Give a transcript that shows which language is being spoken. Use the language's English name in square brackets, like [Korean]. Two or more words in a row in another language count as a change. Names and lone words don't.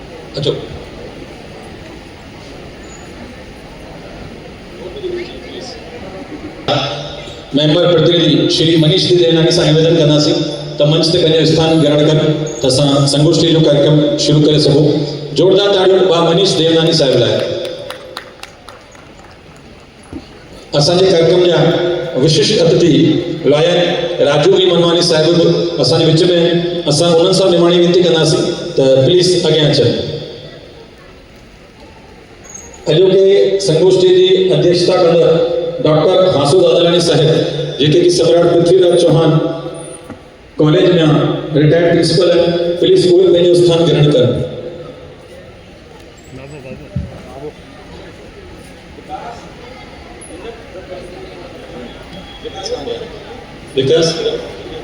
[Sindhi] अचो मेंबर प्रतिनिधि श्री मनीष देवनानी सां निवेदन कंदासीं त मंच ते पंहिंजो स्थान ग्रहण कनि त असां संगोष्ठी जो कार्यक्रम शुरू करे सघूं। जोरदार ताड़ियूं बा मनीष देवनानी साहिब लाइ। असांजे कार्यक्रम जा विशिष्ट अतिथि लॉयर राजू बी मनवानी साहिब बि असांजे विच में आहिनि। असां उन्हनि सां निमाणी विनती कंदासीं त प्लीज़ अॻियां अचनि। अॼोके संगोष्ठी जी अध्यक्षता कंदड़ डॉक्टर हासू दादलानी साहिब जेके कि सम्राट पृथ्वीराज चौहान कॉलेज में [English] retired principal [Sindhi] है, प्लीज उहे पंहिंजो स्थान ग्रहण कनि। विकास